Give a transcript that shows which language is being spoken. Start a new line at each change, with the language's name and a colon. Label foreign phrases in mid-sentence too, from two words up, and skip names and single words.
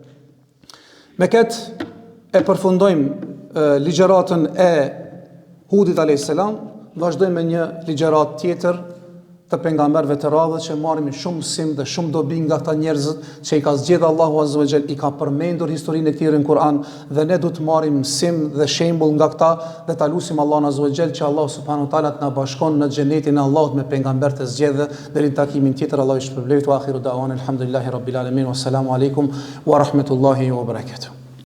Albanian: Me këtë e përfundojmë ligjeratën e Hudit
Arabic: عليه السلام,
Albanian: vazhdojmë me një ligjerat tjetër të pejgamberëve të radhës që marrim shumë mësim dhe shumë dobi nga ata njerëzit që i ka zgjedhur Allahu
Arabic: عز وجل,
Albanian: i ka përmendur historinë e tyre në Kur'an, dhe ne duhet të marrim mësim dhe shembull nga këta dhe ta lutim Allahun
Arabic: عز وجل
Albanian: që Allah
Arabic: سبحانه وتعالى
Albanian: të na bashkon në xhenetin e Allahut me pejgamberët e zgjedhur deri në takimin tjetër. Allahu i shpërblet
Arabic: وآخر دعوانا الحمد لله رب العالمين، والسلام عليكم ورحمة الله وبركاته.